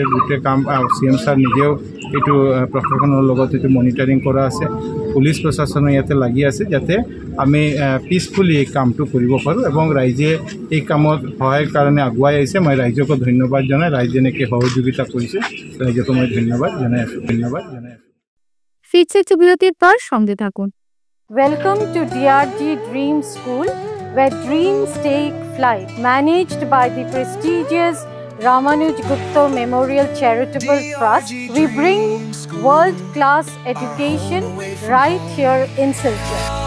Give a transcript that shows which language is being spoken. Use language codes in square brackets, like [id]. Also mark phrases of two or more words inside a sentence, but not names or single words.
[as] গোটেই কাম CM ছাৰ নিজেও এইটো প্ৰশাসনৰ লগত এইটো মনিটৰিং কৰা আছে। পুলিচ প্ৰশাসনে ইয়াতে লাগি আছে যাতে আমি পিচফুলি এই কামটো কৰিব পাৰোঁ এবং ৰাইজে এই কামত সহায়ৰ কাৰণে আগুৱাই আহিছে। মই ৰাইজকো ধন্যবাদ জনাই, ৰাইজে এনেকৈ সহযোগিতা কৰিছে, ৰাইজকো মই ধন্যবাদ জনাই আছোঁ। [bn] ফিরছে বিরতির পর সঙ্গে থাকুন। [en] Welcome to DRG Dream School, where dreams take flight. Managed by the prestigious Ramanuj Gupta Memorial Charitable Trust, we bring world-class education right here in Silchar.